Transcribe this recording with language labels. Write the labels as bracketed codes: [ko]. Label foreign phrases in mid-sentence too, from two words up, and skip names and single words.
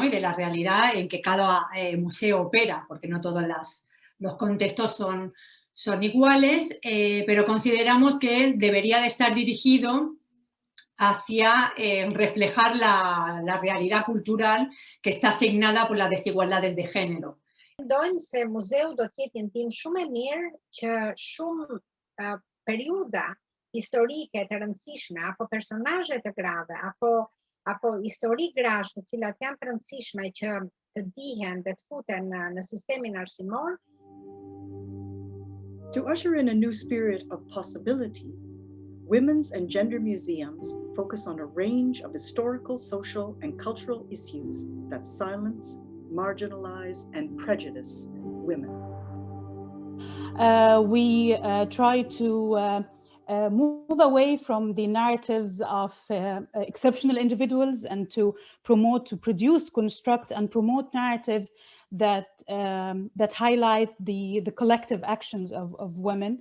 [es] Y de la realidad en que cada museo opera, porque no todos los contextos son iguales, pero consideramos que debería de estar dirigido hacia reflejar la realidad cultural que está asignada por las desigualdades de género. [sq] Mendojmë se muzeu do të jetë një ndihmë shumë e mirë që shumë periudha historike të rëndësishme apo personazhe të grave apo histori grash të cilat janë të rëndësishme që të dihen dhe të futen në sistemin arsimor. [en] To usher in a new spirit of possibility, women's and gender museums focus on a range of historical, social, and cultural issues that silence, marginalize, and prejudice women. We try to move away from the narratives of exceptional individuals and to produce, construct, and promote narratives that highlight the collective actions of women.